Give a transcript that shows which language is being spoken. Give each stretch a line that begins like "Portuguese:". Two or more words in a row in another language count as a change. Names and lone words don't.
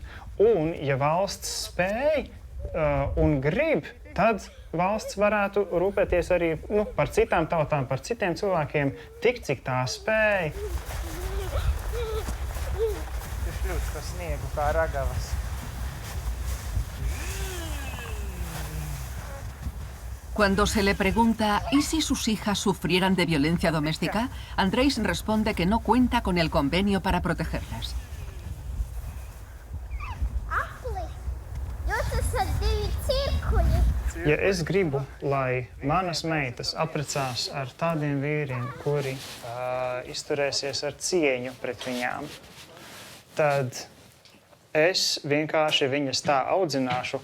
Latvian: Un, ja valsts spēj un grib, tad valsts varētu rūpēties arī par citām tautām, par citiem cilvēkiem, tik cik tā spēj. Tas ļoti pa sniegu kā ragavas.
Spanish: Cuando se le pregunta ¿y si sus hijas sufrieran de violencia doméstica?, Andrés responde que no cuenta con el convenio para protegerlas.
Latvian: Ja es gribu, lai manas meitas apprecās ar tādiem vīriem, kuri izturēsies ar cieņu pret viņām, tad es vienkārši viņas tā audzināšu.